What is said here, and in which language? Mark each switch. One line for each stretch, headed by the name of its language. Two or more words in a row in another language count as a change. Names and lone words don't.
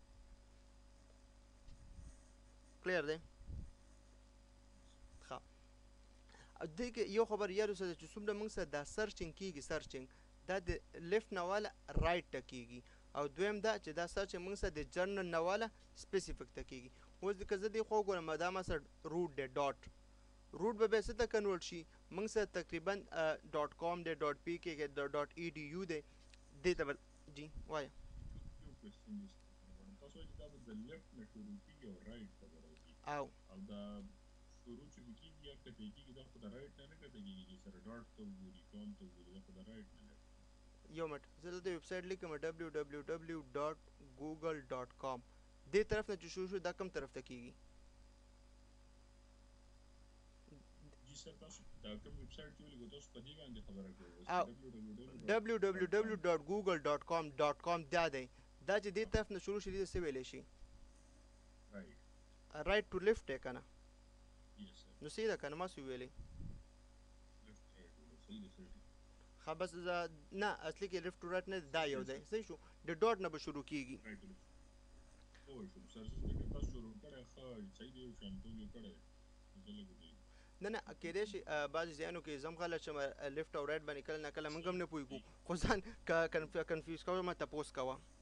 Pashto: کلیر دی ښه دې کې یو خبر یاد وساته چې څومره موږ سره دا سرچینګ کېږي سرچینګ دا د لیفټ نه واله رایټ ته کېږي او دویم دا چې دا سرچ موږ سره د جرنل نه واله سپیسیفیک ته کېږي اوس که زه دې خوا وګورم دا ما سره روټ دی ډاټ روټ به بیا څه ته کنورټ شي موږ سره تقریبا .com دی .pk .edu دی دې ته به جی وایه تاسو چې دا به د لیفټ نه شروع کېږي او رایټ ته به راځي او دا شروع چې به کېږي یا کته کېږي دا خو د رایټ نه کته کېږي چې سره ډاټ ته وګوري کام ته وګوري دا خو د رایټ نه یو منټ زه دلته
English: web site
Pashto: لیکم www.google.com دې طرف نه چې شروع شو دا کوم طرف ته کېږي جی سر تاسو دا کوم
English: web site
Pashto: چې ولیکو تاسو په دې باندې خبره کوئ www.google.com دا دی دا چې دې طرف نه شروع شي دې څه ویلی شي
English: right to left
Pashto: دی که نه نو صحیح ده که نه ما څه وویلی ښه بس نه اصلي کې
English: left to right
Pashto: نه دا یو دی صحیح شو د ډاټ نه به شروع کېږي نه نه کېدای شي بعضې ځایانو کې زه هم غلط شم لیفټ او رایټ باندې کله نه کله موږ هم نه پوهېږو خو ځان کنفیوز کوه ما تپوس کوه